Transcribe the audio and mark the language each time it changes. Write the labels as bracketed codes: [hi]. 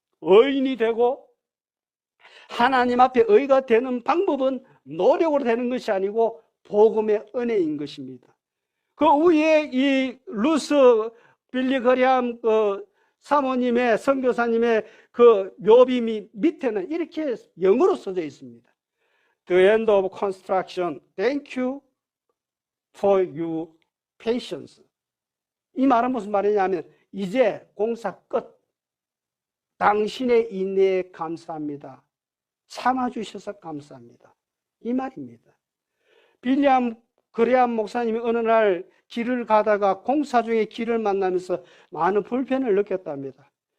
[ko] 의인이 되고 하나님 앞에 의가 되는 방법은 노력으로 되는 것이 아니고 복음의 은혜인 것입니다. 그 위에 이 루스 빌리 그레함 사모님의 선교사님의 그 묘비 밑에는 이렇게 영어로 써져 있습니다. [en] The end of construction. Thank you for your patience. [ko] 이 말은 무슨 말이냐면 이제 공사 끝. 당신의 인내에 감사합니다. 참아주셔서 감사합니다. 이 말입니다. 빌리엄 그레함 목사님이 어느 날 길을 가다가 공사 중에 길을 만나면서 많은 불편을 느꼈답니다.